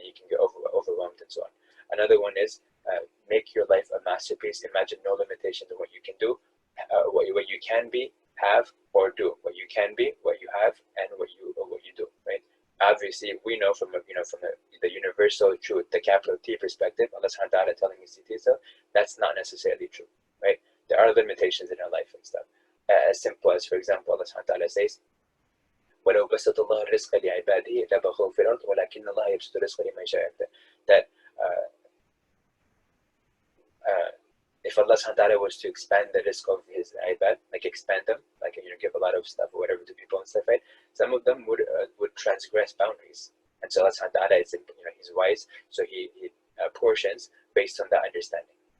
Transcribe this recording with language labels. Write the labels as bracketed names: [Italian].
[English] You can get overwhelmed and so on. Another one is make your life a masterpiece. Imagine no limitations of what you can do, what you can be, have or do, what you can be, what you have, and what you do, right? Obviously, we know from the universal truth, the capital T perspective, Allah subhanahu wa ta'ala telling us so, that's not necessarily true, right? There are limitations in our life and stuff. As simple as, for example, Allah subhanahu wa ta'ala says, [Arabic] وَلَوْ بَسَطَ اللَّهُ الرِّزْقَ لِعِبَادِهِ لَبَغَوْا فِي الْأَرْضِ وَلَكِنَّ اللَّهَ يَبْسُطُ الرِّزْقَ لِمَن يَشَاءُ. [English] That if Allah subhanahu wa ta'ala was to expand the risk of his ibad, like expand them, like give a lot of stuff or whatever to people and stuff, right? Some of them would transgress boundaries, and so Allah subhanahu wa ta'ala is he's wise, so he portions based on that understanding.